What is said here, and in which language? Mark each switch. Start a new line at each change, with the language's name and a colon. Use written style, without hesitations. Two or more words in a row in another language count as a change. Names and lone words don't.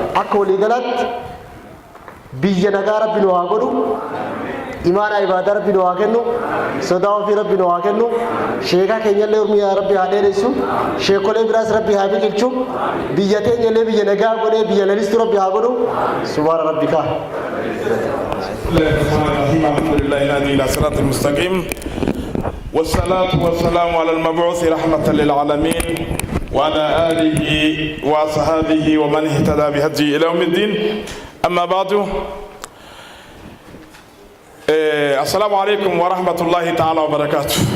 Oromo: Akka waliigalaatti biyya nagaa rabbi nu haa godhu. Imaana ibadaa rabbi nu haa kennu. Sodaa ofii rabbi nu haa kennu. Sheeka keenyallee urmii rabbi haa dheeressu. Sheekolee biraas rabbi haa biqilchu. Biyya teenyallee biyya nagaa godhee biyya lalistu rabbi haa godhu.
Arabic: سبحان ربك. الحمد لله الهادي الى صراط المستقيم والصلاة والسلام على المبعوث رحمة للعالمين وعلى آله وصحبه ومن اهتدى بهديه إلى يوم الدين. أما بعد السلام عليكم ورحمة الله تعالى وبركاته.